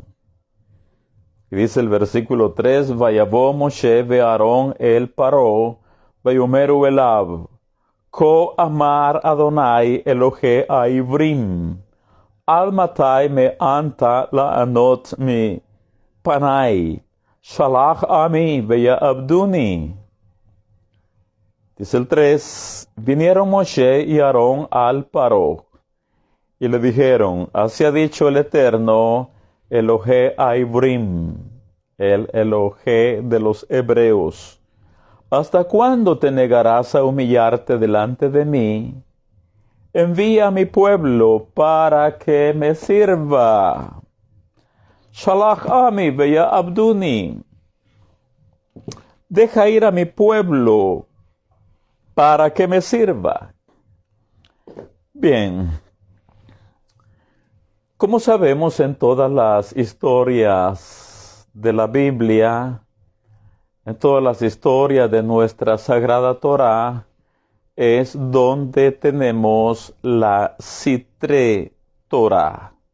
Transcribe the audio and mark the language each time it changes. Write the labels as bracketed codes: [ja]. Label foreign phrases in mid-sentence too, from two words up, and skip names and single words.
[es] Y dice el versículo 3, [he] ויבא משה ואהרן אל פרעה, ויאמרו אליו כה אמר אדני אלהי העברים, עד מתי מאנת לענת מפני שלח עמי ויעבדני. [es] Dice el 3, vinieron Moshe y Aarón al Paró, y le dijeron, así ha dicho el Eterno, [he] אלהי העברים, [es] el Elohe de los hebreos, ¿hasta cuándo te negarás a humillarte delante de mí? Envía a mi pueblo para que me sirva. [he] שלח עמי ויעבדני. [es] Deja ir a mi pueblo para que me sirva. Bien. Como sabemos, en todas las historias de la Biblia, en todas las historias de nuestra Sagrada Torá, es donde tenemos la [he] סתרי תורה.